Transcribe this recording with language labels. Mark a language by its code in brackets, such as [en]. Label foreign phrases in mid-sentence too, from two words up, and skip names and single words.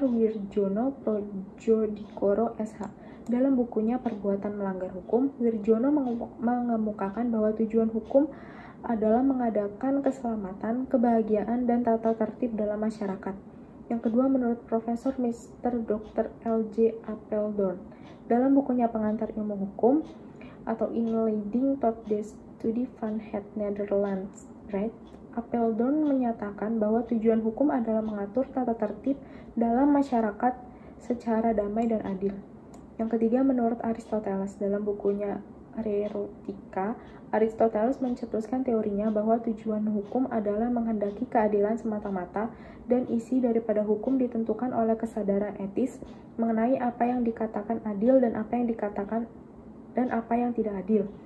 [id] Wirjono Projodikoro SH. Dalam bukunya Perbuatan Melanggar Hukum, Wirjono mengemukakan bahwa tujuan hukum adalah mengadakan keselamatan, kebahagiaan, dan tata tertib dalam masyarakat. Yang kedua, menurut Profesor Mr. Dr. L.J. Apeldoorn, dalam bukunya Pengantar Ilmu Hukum atau Inleiding tot de Studie van het Nederlands Recht, Apeldoorn menyatakan bahwa tujuan hukum adalah mengatur tata tertib dalam masyarakat secara damai dan adil. Yang ketiga, menurut Aristoteles, dalam bukunya Rhetorica, Aristoteles mencetuskan teorinya bahwa tujuan hukum adalah menghendaki keadilan semata-mata dan isi daripada hukum ditentukan oleh kesadaran etis mengenai apa yang dikatakan adil dan apa yang tidak adil.